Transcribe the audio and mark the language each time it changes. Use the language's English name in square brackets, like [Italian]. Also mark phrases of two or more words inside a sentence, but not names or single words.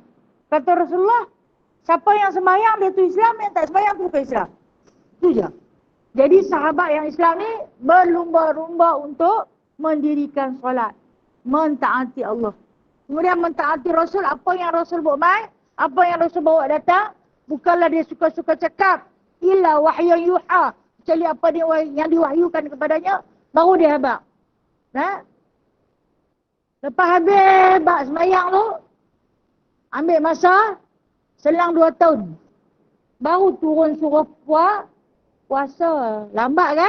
[Malay] Kata Rasulullah, siapa yang sembahyang dia tu Islam, yang tak sembahyang tu bukan Islam. Itu je. Jadi sahabat yang Islam ni berlumba-lumba untuk mendirikan solat. Mentaati Allah. Kemudian mentaati Rasul, apa yang Rasul buat mai, apa yang Rasul bawa datang, bukanlah dia suka-suka cakap. [Arabic] إلا وحيا يوحى. [Malay] Kecuali apa yang diwahyukan kepadanya, baru dia habaq. Lepas habis bak sembahyang tu, ambil masa selang 2 tahun. Baru turun suruh puasa. Lambat kan?